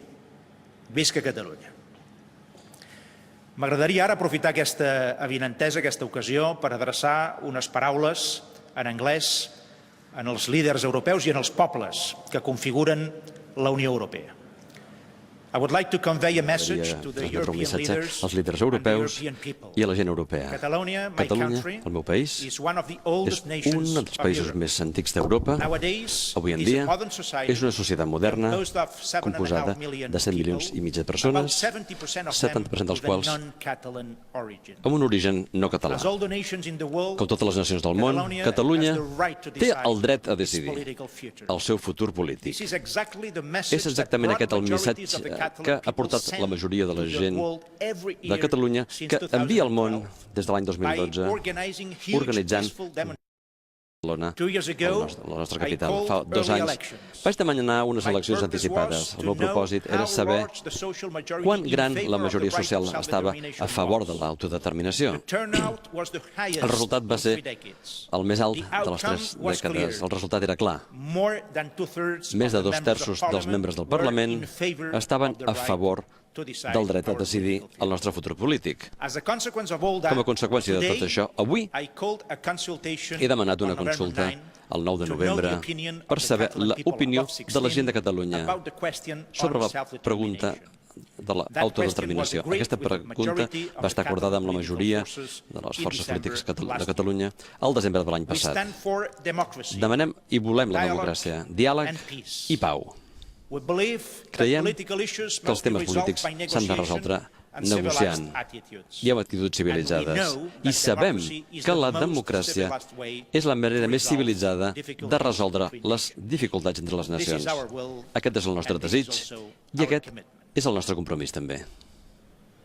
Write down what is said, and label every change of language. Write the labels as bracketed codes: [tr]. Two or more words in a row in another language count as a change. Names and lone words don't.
[ca] Visca Catalunya! M'agradaria ara aprofitar aquesta avinentesa, aquesta ocasió, per adreçar unes paraules en anglès en els líders europeus i en els pobles que configuren la Unió Europea. [en] I would like to convey a message to the European leaders [ca] als líders [en] and the [ca] europeus [en] European people. [ca] i a la gent europea. [en] Catalunya, my [ca] Catalunya, [en] country, [ca] el meu país, [en] is one of the [ca] és [en] oldest [ca] un [en] nations [ca] dels [en] of [ca] països [en] Europe. [ca] més antics d'Europa. [en] Nowadays, [ca] Avui en [en] is a [ca] dia [en] modern society [ca] és una societat moderna [en] composed of 7,5 [ca] composada [en] million [ca] de 7,5 milions de persones, [en] about 70% of [ca] 70% dels [en] them [ca] quals [en] with a non-Catalan origin. [ca] amb un origen no català. [en] As all the nations in the world, [ca] Com totes les nacions del món, Catalunya [en] has the right to [ca] té [en] decide [ca] el dret a [en] its [ca] decidir [en] political future. [ca] el seu futur polític. [en] This is exactly the message [ca] És exactament [en] that [ca] aquest el [en] broad majorities [ca] missatge [en] of the Catalan [ca] que ha [en] people [ca] portat [en] send [ca] la majoria de la [en] to the [ca] gent [en] world every [ca] de [en] year [ca] Catalunya [en] since [ca] que envia al món [en] 2012 [ca] des de l'any [en] by [ca] 2012 [en] organizing huge [ca] organitzant [en] peaceful demonstrations. [ca] Barcelona, [en] 2 years ago, [ca] la nostra [en] I [ca] capital. [en] called [ca] Fa 2 [en] early [ca] anys [en] elections. [ca] vaig demanar unes [en] My [ca] eleccions [en] purpose [ca] anticipades. [en] was [ca] El [en] to [ca] meu [en] know [ca] propòsit era [en] how [ca] saber [en] large the social majority [ca] quan [en] in [ca] gran [en] favor [ca] la [en] of the [ca] majoria [en] right to [ca] social estava [en] self-determination [ca] a favor de [en] was. [ca] l'autodeterminació. [en] The turnout was the highest [ca] El resultat va [en] in [ca] ser [en] 3 decades. [ca] el més alt [en] The [ca] de les 3 [en] outcome was [ca] dècades. [en] clear. [ca] El resultat era clar. [en] More than 2/3 [ca] Més de [en] of the [ca] 2 [en] members of [ca] terços dels [en] Parliament [ca] membres del [en] were [ca] Parlament [en] in favor [ca] estaven [en] of the [ca] a [en] right [ca] favor [en] to decide [ca] del dret a [en] our [ca] decidir [en] political [ca] el nostre futur polític. [en] As a consequence of all that, [ca] Com a conseqüència de tot [en] today, [ca] això, avui [en] I called a consultation [ca] he demanat una [en] on November [ca] consulta [en] 9 [ca] el 9 de [en] to know the [ca] novembre [en] opinion of [ca] per [en] the [ca] saber [en] Catalan people [ca] l'opinió [en] above 16 [ca] de la gent de Catalunya [en] about the question [ca] sobre [en] on [ca] la [en] self-determination. [ca] pregunta de l'autodeterminació. Aquesta pregunta va estar acordada amb la majoria de les forces polítiques de Catalunya al desembre de l'any [en] We [ca] passat. [en] stand for democracy. [ca] Demanem i volem la democràcia, diàleg i pau. [en] We believe that [ca] Creiem [en] political issues [ca] que els [en] must be [ca] temes [en] resolved [ca] polítics [en] by [ca] s'han de [en] negotiation [ca] resoldre [en] and civilized [ca] negociant [en] attitudes. [ca] i amb actituds civilitzades. I sabem que la democràcia és la manera més civilitzada de resoldre les dificultats entre les nacions. Aquest és el nostre desig i aquest és el nostre compromís també.